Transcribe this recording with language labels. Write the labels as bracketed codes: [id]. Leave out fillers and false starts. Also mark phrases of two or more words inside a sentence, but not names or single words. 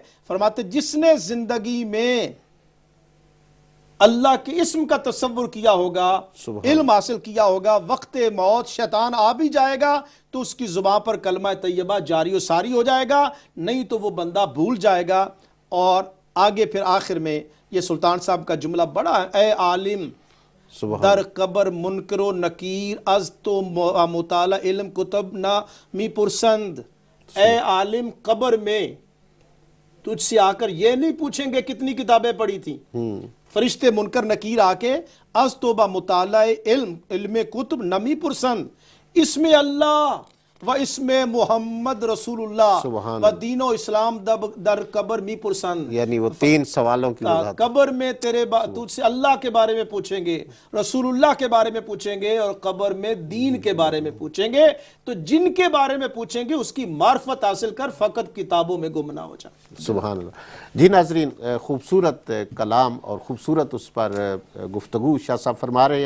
[ur] فرماتے جس نے زندگی میں اللہ کے اسم کا تصور کیا ہوگا، علم حاصل کیا ہوگا، وقت موت شیطان آ بھی جائے گا تو اس کی زبان پر کلمہ طیبہ جاری و ساری ہو جائے گا، نہیں تو وہ بندہ بھول جائے گا. اور آگے پھر آخر میں یہ سلطان صاحب کا جملہ بڑا ہے، [fa] اے عالم در قبر منکر و نکیر از تو مطالعہ علم کتب نہ می پرسند. [ur] اے عالم، قبر میں تجھ سے آ کر یہ نہیں پوچھیں گے کتنی کتابیں پڑھی تھیں. فرشتے منکر نکیر آ کے [fa] از توبہ مطالعہ علم کتب نمی پرسند، [ur] اس میں [fa] اللہ و [ur] اس میں [fa] محمد رسول اللہ و دین و اسلام در قبر می پرسند. [ur] یعنی وہ تین سوالوں کی وضاحت. قبر میں تجھ سے اللہ کے بارے میں پوچھیں گے، رسول اللہ کے بارے میں پوچھیں گے، اور قبر میں دین کے بارے میں پوچھیں گے. تو جن کے بارے میں پوچھیں گے اس کی معرفت حاصل کر، فقط کتابوں میں گم نہ ہو جائے. سبحان اللہ. جی ناظرین، خوبصورت کلام اور خوبصورت اس پر گفتگو شاہ صاحب فرما رہے ہیں.